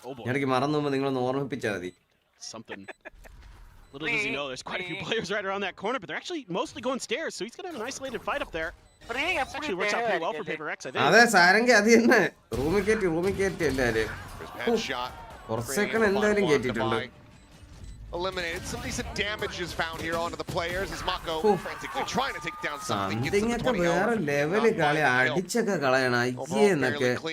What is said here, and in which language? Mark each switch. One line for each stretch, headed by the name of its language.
Malayalam: ഇടയ്ക്ക് മറന്നു പോകുമ്പോൾ നിങ്ങളൊന്ന് ഓർമ്മിപ്പിച്ചാൽ മതി.
English: Little does he know, there's quite a few players right around that corner, but they're actually mostly going stairs, so he's gonna have an isolated fight up there. Actually works out pretty well for PRX, I think.
Malayalam: അതെ സാരംഗി അത് തന്നെ റൂമിൽ കയറ്റി എല്ലാരും കുറച്ചൊക്കെ എന്തായാലും കേട്ടിട്ടുണ്ട്.
English: Eliminated. Some decent damage is found here onto the players as Mako frantically trying to take down something.
Malayalam: സംതിങ്ങൊക്കെ വേറെ ലെവല് കളി അടിച്ചൊക്കെ കളയണം അയ്യേ എന്നൊക്കെ.